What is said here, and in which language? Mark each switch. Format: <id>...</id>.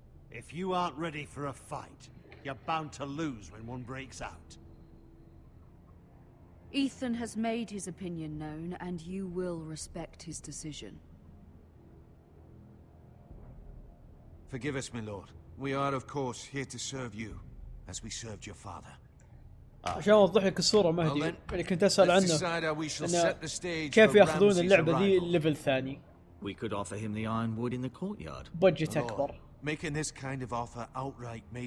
<en>If you aren't ready for a fight, you're bound to lose when one breaks out. Ethan has made his opinion known, and you will respect his decision. Forgive us, my lord. We are, of course, here to serve you, as we served your father.</en> <ar>عشان اوضح لك الصورة مهدي اللي كنت اسأل عنه، إنه كيف ياخذون اللعبة ذي الليفل ثاني.</ar> <en>We could offer him the ironwood in the courtyard.</en> <ar>بادجت اكبر.</ar> <en>Making this kind of offer outright may</en>